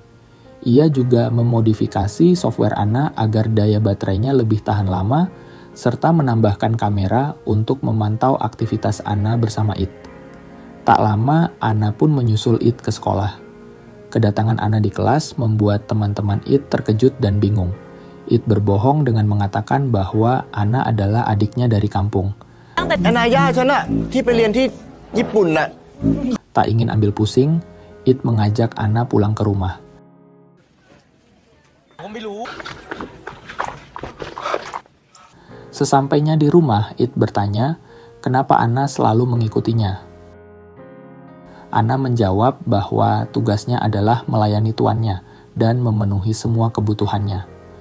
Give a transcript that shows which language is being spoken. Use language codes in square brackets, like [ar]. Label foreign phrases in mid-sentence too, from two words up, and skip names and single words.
[id] Ia juga memodifikasi software Anna agar daya baterainya lebih tahan lama, serta menambahkan kamera untuk memantau aktivitas Anna bersama It. Tak lama, Anna pun menyusul It ke sekolah. Kedatangan Anna di kelas membuat teman-teman It terkejut dan bingung. It berbohong dengan mengatakan bahwa Anna adalah adiknya dari kampung. [th] แอนนาย่าฉันอะที่ไปเรียนที่ญี่ปุ่นน่ะ [id] Tak ingin ambil pusing, It mengajak Anna pulang ke rumah. [th] ผมไม่รู้ [id] Sesampainya di rumah, It bertanya, kenapa Anna selalu mengikutinya. Anna menjawab bahwa tugasnya adalah melayani tuannya dan memenuhi semua kebutuhannya.